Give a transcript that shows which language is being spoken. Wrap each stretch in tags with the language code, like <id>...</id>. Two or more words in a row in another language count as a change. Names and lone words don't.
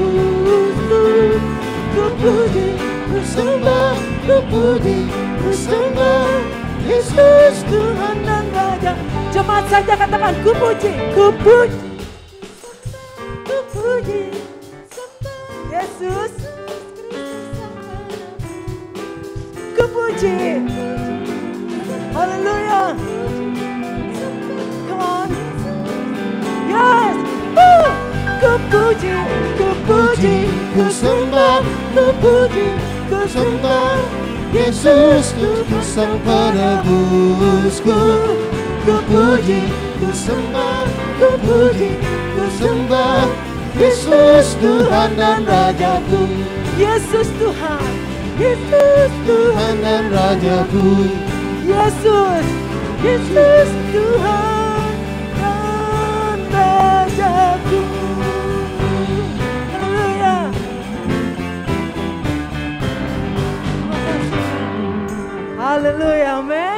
<id>Ku puji, ku sembah, ku puji, ku sembah Yesus Tuhan dan Raja. Jemaat saja katakan ku puji, ku puji, ku puji Yesus. Ku puji, haleluya.</id> <en>Come on, yes.</en> <id>Ku puji, ku puji, ku sembah, ku puji, ku sembah Yesus Tuhan sang penebusku. Ku puji, ku sembah, ku puji, ku sembah Yesus Tuhan dan Rajaku. Yesus Tuhan, Yesus Tuhan dan Rajaku. Yesus, Yesus Tuhan dan Rajaku. Haleluya. Haleluya, amin.</id>